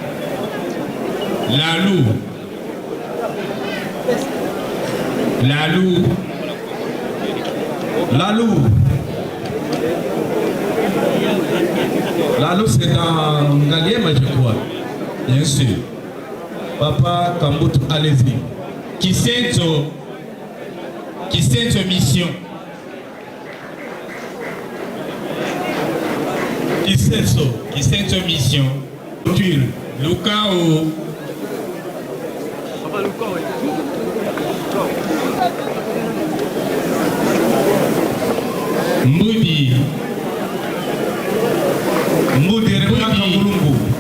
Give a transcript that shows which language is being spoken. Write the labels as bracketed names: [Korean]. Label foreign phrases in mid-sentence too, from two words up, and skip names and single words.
[French] Lalou. Lalou. Lalou. Lalou, c'est dans Ngaliema, je crois. Bien sûr. Papa Kambutu, allez-y. Kisenzo Mission. Kisenzo Mission. Lukao. Mbudi Rebeka Mulungu.